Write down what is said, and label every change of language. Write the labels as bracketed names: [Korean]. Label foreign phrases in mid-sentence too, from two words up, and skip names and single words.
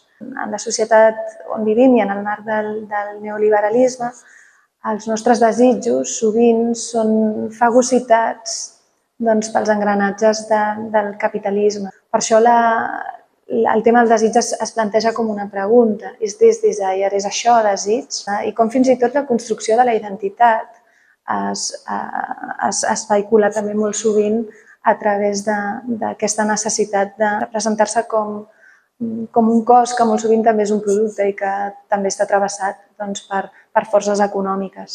[Catalan] En la societat on vivim i en el marc del neoliberalisme, els nostres desitjos sovint són fagocitats pels engranatges del capitalisme. Per això el tema del desig es planteja com una pregunta. [English] Is this desire? [Catalan] És això desig? I com fins i tot la construcció de la identitat es vehicula també molt sovint a través d'aquesta necessitat de presentar-se com un cos que molt sovint també és un producte i que també està travessat per forces econòmiques.